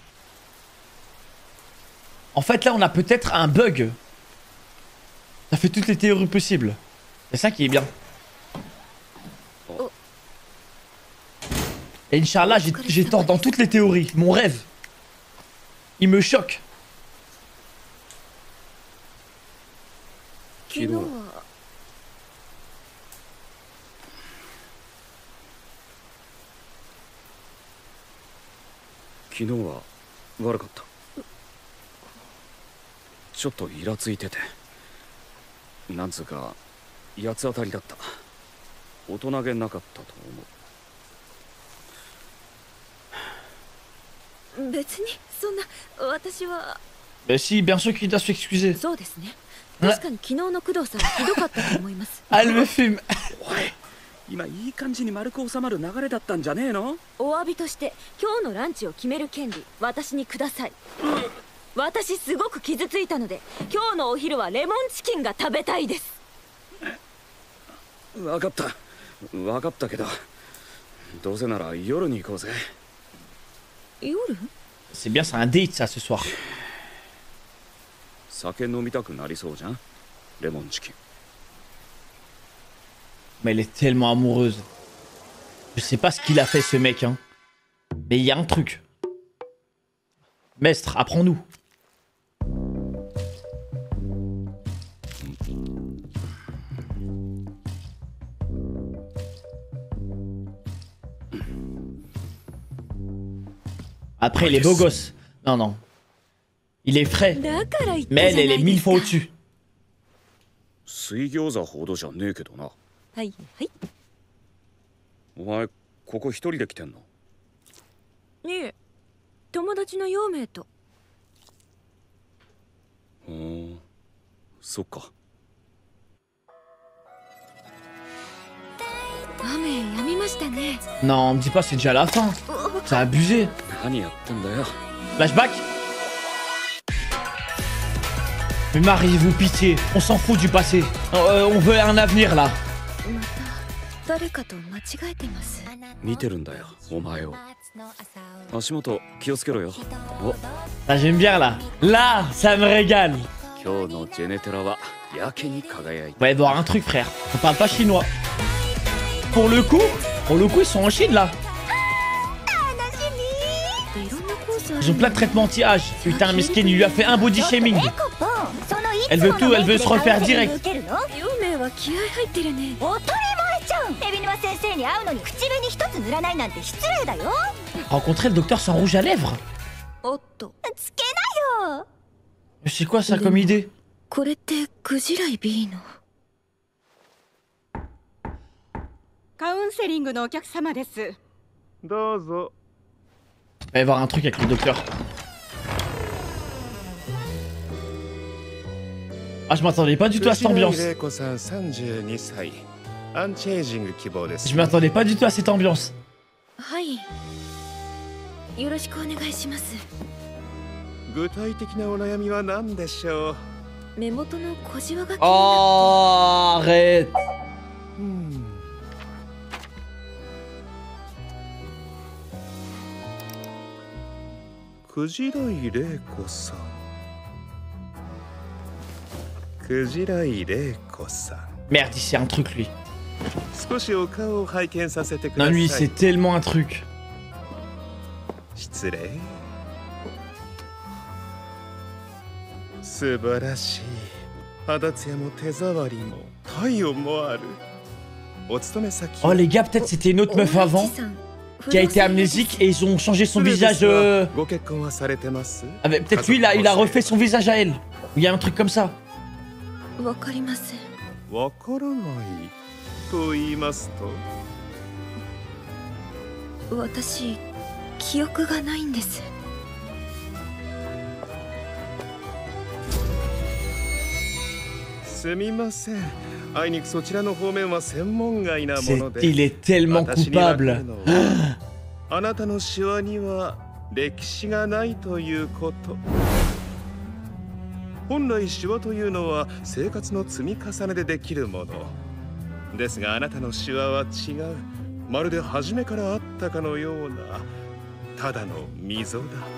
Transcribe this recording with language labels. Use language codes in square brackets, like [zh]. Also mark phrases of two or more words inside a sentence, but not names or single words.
[fr] En fait, là, on a peut-être un bug. Ça fait toutes les théories possibles. C'est ça qui est bien. Et Inch'Allah, j'ai tort dans toutes les théories. Mon rêve. Il me choque. [ja] 昨日は昨日は悪かった。ちょっとイラついてて、なんつうか八つ当たりだった。大人げなかったと思う。別にそんな私は。 [fr] Mais si, bien sûr qu'il doit s'excuser. [ja] そうですね。確かに昨日の工藤さんはひどかったと思います。 [fr] Elle me fume. [ja] おい、今いい感じに丸く収まる流れだったんじゃねえの？お詫びとして今日のランチを決める権利私にください。私すごく傷ついたので今日のお昼はレモンチキンが食べたいです。分かったけど、どうせなら夜に行こうぜ。夜？ [fr] C'est bien, c'est un date ça ce soir. [ja] 酒飲みたくなりそうじゃん、レモンチキン。 [fr] Mais elle est tellement amoureuse. Je sais pas ce qu'il a fait ce mec, hein. Mais il y a un truc. Mestre, apprends-nous. Après, il est beau gosse. Non, non. Il est frais. Mais elle est 1000 fois au-dessus. [ja] 水餃子ほどじゃねえけどな。はいはい。お前ここ一人で来てんの？いえ、友達の陽明と。そっか。雨やみましたね。 [fr] Non, me dis pas, c'est déjà la fin. C'est abusé. [ja] 何やってんだよ。 [fr] Flashback. Mais mariez-vous, pitié. On s'en fout du passé. On veut un avenir là. [ja] また誰かと間違えてます。見てるんだよ、お前を。足元気をつけろよ。お、 [fr] Ah, j'aime bien là. Là, ça me régale. [ja] 今日のジェネテラはやけに輝い [fr] On va y voir un truc, frère. On parle pas chinois. Pour le coup, ils sont en Chine là. Ils ont plein de traitements anti-âge. Putain, Miskin, il lui a fait un body shaming. Elle veut tout, elle veut se refaire direct. [ja] 陽明は気合入ってるね。当たり前じゃん。海老沼先生に会うのに口紅一つ塗らないなんて失礼だよ。 [fr] Rencontrer le docteur sans rouge à lèvres. [ja] おっと。つけなよ。 [fr] C'est quoi ça comme idée? [ja] これってクジライ B の。カウンセリングのお客様です。どうぞ。 [fr] Il va y avoir un truc avec le docteur. Ah, je m'attendais pas du tout à cette ambiance. [ja] 32 歳。アンチエイジング希望です。 [fr] Je m'attendais pas du tout à cette ambiance. [ja] はい。よろしくお願いします。具体的なお悩みは何でしょう。目元の小じわが気になって。 [fr] Oh, arrête. [ja] クジライレイコさん。クジライレイコさん。 [fr] Merde, il sait un truc lui. [ja] 少しお顔を拝見させてくだ [fr] Non, [ja] さい。 [fr] lui, c'est tellement un truc. [ja] 失礼。素晴らしい。肌ツヤも手触りも体温もある。お勤め先。 [fr] Oh, les gars, peut-être c'était une autre meuf avant qui a été amnésique et ils ont changé son visage. Peut-être lui, il a refait son visage à elle. Il y a un truc comme ça. [ja] わかりません。わからないと言いますと。私、記憶がないんです。すみません。あいにくそちらの方面は専門外なもので。 [fr] Il est tellement coupable. [ja] あなたのシワには歴史がないということ。本来シワというのは生活の積み重ねでできるもの。ですがあなたのシワは違う。まるで初めからあったかのようなただの溝だ。